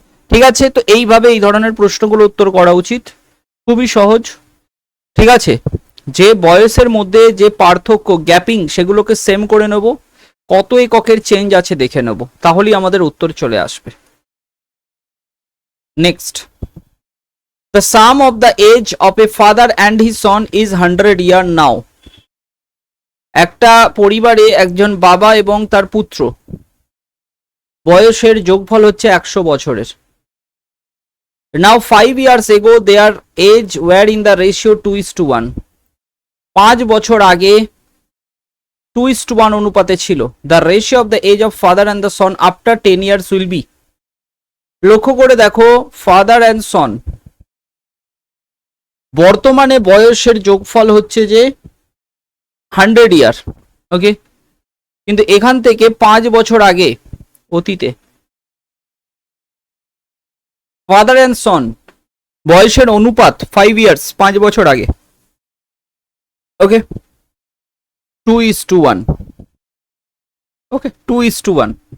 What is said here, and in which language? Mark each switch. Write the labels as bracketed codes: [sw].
[bn] ঠিক আছে, তো এইভাবে এই ধরনের প্রশ্নগুলো উত্তর করা উচিত, খুবই সহজ। ঠিক আছে, যে বয়সের মধ্যে যে পার্থক্য, গ্যাপিং, সেগুলোকে সেম করে নেব, কত এককের চেঞ্জ আছে দেখে নেব, তাহলেই আমাদের উত্তর চলে আসবে। [en] Next, the sum of the age of a father and his son is 100 year now. [bn] একটা পরিবারে একজন বাবা এবং তার পুত্র বয়সের যোগফল হচ্ছে 100 বছরের। [en] Now 5 years ago their age were in the ratio 2:1. [bn] 5 বছর আগে 2:1 অনুপাতে ছিল। [en] The ratio of the age of father and the son after 10 years will be. [bn] লক্ষ্য করে দেখো, ফাদার অ্যান্ড সন বর্তমানে বয়সের যোগফল হচ্ছে যে 100 ইয়ার, ওকে, কিন্তু এখান থেকে 5 বছর আগে অতীতে ফাদার অ্যান্ড সন বয়সের অনুপাত 5 ইয়ার্স, 5 বছর আগে, ওকে, 2:1, ওকে, 2:1।